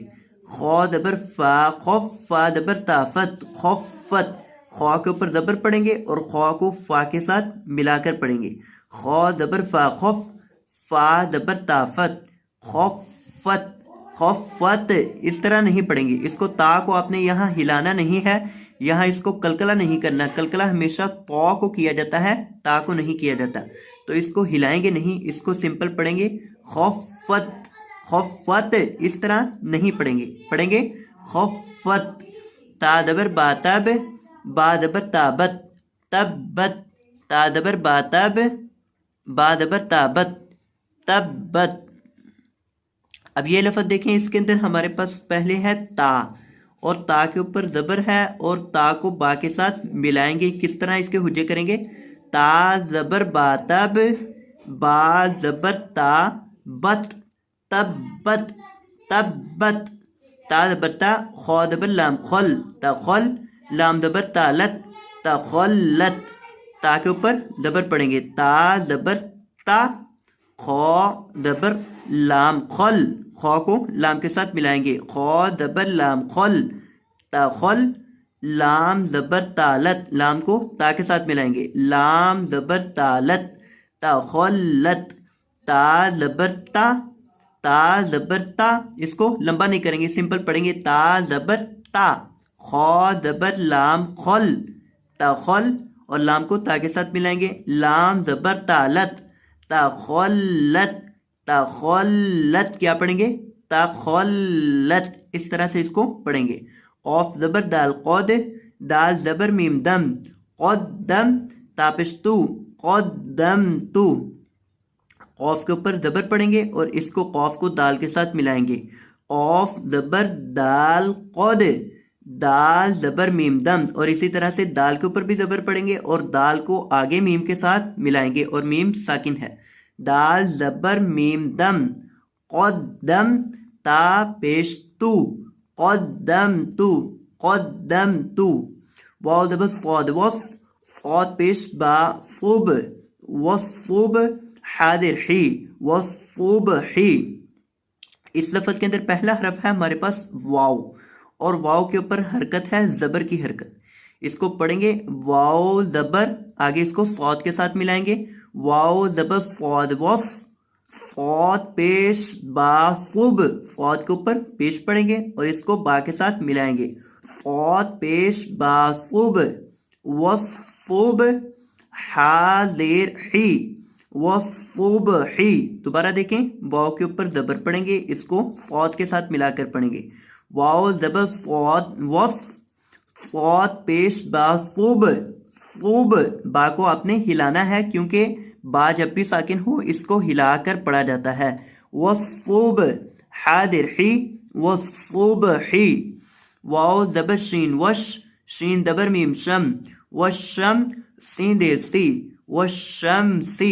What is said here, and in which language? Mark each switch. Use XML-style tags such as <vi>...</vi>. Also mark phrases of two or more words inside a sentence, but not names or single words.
<ur>خا زبر فا، خف، فا زبر طافت، خفت، خا کے اوپر زبر پڑھیں گے اور خا کو فا کے ساتھ ملا کر پڑھیں گے، خو زبر فا خف، فا زبر تافت، خفت، خفت، اس طرح نہیں پڑھیں گے. اس کو تا کو آپ نے یہاں ہلانا نہیں ہے، یہاں اس کو کلکلا نہیں کرنا. کلکلا ہمیشہ تو کو کیا جاتا ہے، تا کو نہیں کیا جاتا. تو اس کو ہلائیں گے نہیں، اس کو سمپل پڑھیں گے خفت، خفت، اس طرح نہیں پڑھیں گے. پڑھیں گے خفت. تا زبر باتب، با زبر تابت، تبت، تا زبر باتب، با زبر تابت، تبت. اب یہ لفظ دیکھیں، اس کے اندر ہمارے پاس پہلے ہے تا، اور تا کے اوپر زبر ہے، اور تا کو با کے ساتھ ملائیں گے. کس طرح اس کے حجے کریں گے؟ تا زبر باتب، با زبر تا، بت، تبت، تبت. تا زبر تا، خو زبر لام خل، تخل، لام زبر تالت، تخلت. تا کے اوپر زبر پڑیں گے، تا زبر تا، خو زبر لام خل، خو کو لام کے ساتھ ملائیں گے، خو زبر لام خل، تخل، لام زبر تالت، لام کو تا کے ساتھ ملائیں گے، لام زبر تالت، تخلت. تا زبر تا، تا زبر تا، اس کو لمبا نہیں کریں گے، سمپل پڑھیں گے تا زبر تا. خو زبر لام خل، تخل، اور لام کو تا کے ساتھ ملائیں گے، لام زبر تالت، تخلت، تخلت. کیا پڑھیں گے؟ تخلت. اس طرح سے اس کو پڑھیں گے. قوف زبر دال قد، دال زبر میم دم، قدم، تاپش تو، قدم تو. قوف کے اوپر زبر پڑھیں گے اور اس کو قوف کو دال کے ساتھ ملائیں گے. قوف زبر دال قد، دال زبر میم دم، اور اسی طرح سے دال کے اوپر بھی زبر پڑھیں گے اور دال کو آگے میم کے ساتھ ملائیں گے، اور میم ساکن ہے. دال زبر میم دم، قدم، تا پیش تو، قدم تو، قدم تو. واو زبر صاد وص، صاد پیش با صوب، وصوب، حاضر حی، وصوبحی. اس لفظ کے اندر پہلا حرف ہے ہمارے پاس واو، اور واو کے اوپر حرکت ہے زبر کی حرکت. اس کو پڑھیں گے واو زبر، آگے اس کو صاد کے ساتھ ملائیں گے، واو زبر صاد وص، صاد پیش با صوب، صاد کے اوپر پیش پڑھیں گے اور اس کو با کے ساتھ ملائیں گے، صاد پیش با صوب، وصوب، حاضر حی، وصبحی. دوبارہ دیکھیں، واو کے اوپر زبر پڑھیں گے، اس کو صاد کے ساتھ ملا کر پڑھیں گے، واو زبر صاد وص، صاد پیش با صوب، صوب. با کو آپ نے ہلانا ہے کیونکہ با جب بھی ساکن ہو اس کو ہلا کر پڑھا جاتا ہے. وصوب، حاضر حی، وصبحی. واو زبر شین وش، شین زبر میم شم، وشم، سین دیر سی، وشمسی.</ur>